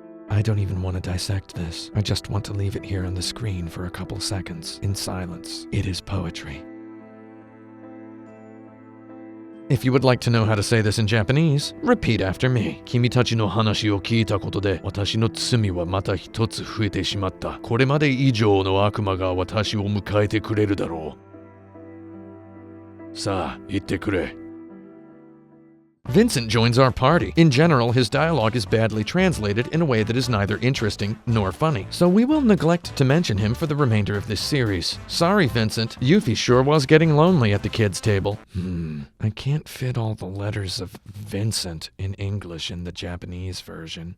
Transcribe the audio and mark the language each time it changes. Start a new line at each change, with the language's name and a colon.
English: I don't even want to dissect this. I just want to leave it here on the screen for a couple seconds, in silence. It is poetry. If you would like to know how to say this in Japanese, repeat after me.
Japanese: 君たちの話を聞いたことで、私の罪はまた一つ増えてしまった。これまで以上の悪魔が私を迎えてくれるだろう。さあ、言ってくれ。
English: Vincent joins our party. In general, his dialogue is badly translated in a way that is neither interesting nor funny, so we will neglect to mention him for the remainder of this series. Sorry, Vincent. Yuffie sure was getting lonely at the kids' table. I can't fit all the letters of Vincent in English in the Japanese version.